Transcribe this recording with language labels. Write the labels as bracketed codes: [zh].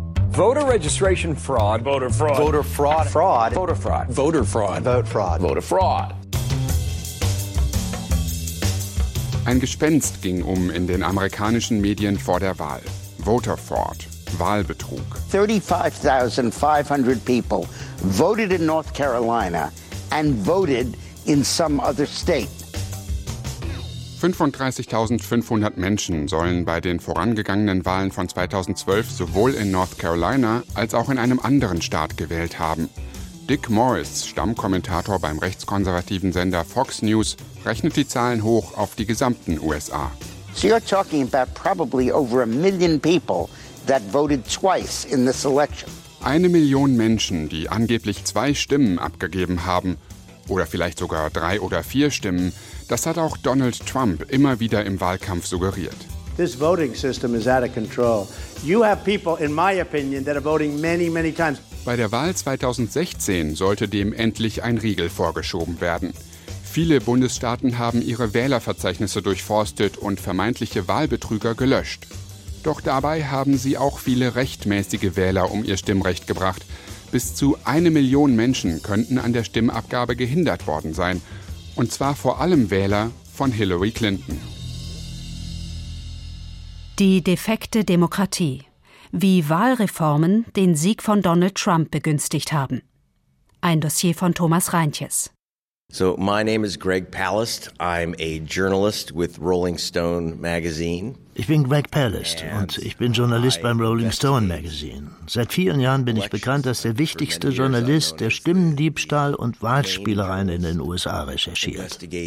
[en] Voter registration fraud. Voter fraud. Voter fraud. Fraud. Voter fraud. Voter fraud. Vote fraud. Voter fraud. [de] Ein Gespenst ging um in den amerikanischen Medien vor der Wahl. [en] Voter fraud. [de] Wahlbetrug. [en] 35.500 people voted in North Carolina and voted in some other state. [de] 35.500 Menschen sollen bei den vorangegangenen Wahlen von 2012 sowohl in North Carolina als auch in einem anderen Staat gewählt haben. Dick Morris, Stammkommentator beim rechtskonservativen Sender Fox News, rechnet die Zahlen hoch auf die gesamten USA. [en] So you're talking about probably over a million people that voted twice in this election. [de] 1 Million Menschen, die angeblich 2 Stimmen abgegeben haben, oder vielleicht sogar 3 oder 4 Stimmen, das hat auch Donald Trump immer wieder im Wahlkampf suggeriert. [en] This voting system is out of control. You have people, in my opinion, that are voting many, many times. [de] Bei der Wahl 2016 sollte dem endlich ein Riegel vorgeschoben werden. Viele Bundesstaaten haben ihre Wählerverzeichnisse durchforstet und vermeintliche Wahlbetrüger gelöscht. Doch dabei haben sie auch viele rechtmäßige Wähler um ihr Stimmrecht gebracht. Bis zu 1 Million Menschen könnten an der Stimmabgabe gehindert worden sein. Und zwar vor allem Wähler von Hillary Clinton. Die defekte Demokratie. Wie Wahlreformen den Sieg von Donald Trump begünstigt haben. Ein Dossier von Thomas Reintjes. [en] So, my name is Greg Palast. I'm a journalist with Rolling Stone magazine. [de] Ich bin Greg Palast und ich bin Journalist beim Rolling Stone Magazine. Seit vielen Jahren bin ich bekannt als der wichtigste Journalist, der Stimmendiebstahl und Wahlspielereien in den USA recherchiert.